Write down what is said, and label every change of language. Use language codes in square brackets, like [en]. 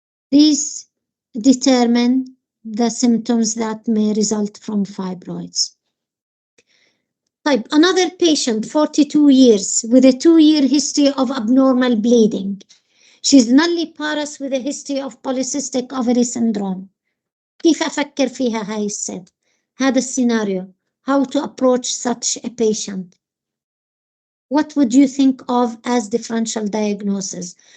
[en] These determine the symptoms that may result from fibroids. Type another patient, 42 years, with a 2-year history of abnormal bleeding. She's nulliparous with a history of polycystic ovary syndrome. [ar] كيف أفكر فيها هاي الست؟ هذا السيناريو. [en] How to approach such a patient? What would you think of as differential diagnosis?